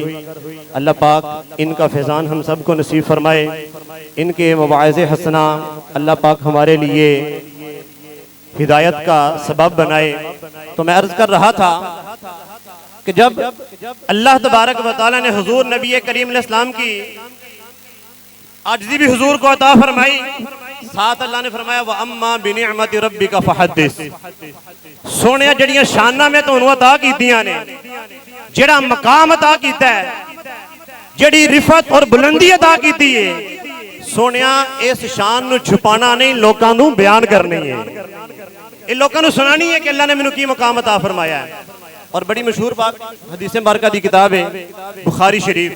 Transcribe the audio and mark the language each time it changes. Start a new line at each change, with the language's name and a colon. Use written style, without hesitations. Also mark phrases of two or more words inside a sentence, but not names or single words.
Urdu: اللہ پاک ان کا فیضان ہم سب کو نصیب فرمائے، ان کے مواعظ حسنہ اللہ پاک ہمارے لیے ہدایت کا سبب بنائے. تو میں عرض کر رہا تھا کہ جب
Arabic: اللہ تبارک و تعالی
Urdu: نے حضور نبی کریم
Arabic: علیہ السلام
Urdu: کی عاجزی بھی حضور کو عطا فرمائی، ساتھ اللہ نے فرمایا
Arabic: وَأَمَّا بِنِعْمَةِ رَبِّكَ فَحَدِّثْ.
Punjabi: سونے جڑیاں شانہ میں تو انہوں عطا کیتیاں نے، جڑا مقام عطا کیتا ہے، جڑی رفت اور بلندی عطا کیتی ہے، سونیا اس شان نو چھپانا نہیں، لوکاں نو بیان کرنی ہے. ان لوکاں نو سنانی ہے کہ اللہ نے منو کی مقام عطا فرمایا ہے. اور بڑی مشہور بات حدیث مبارکہ دی کتاب ہے بخاری شریف.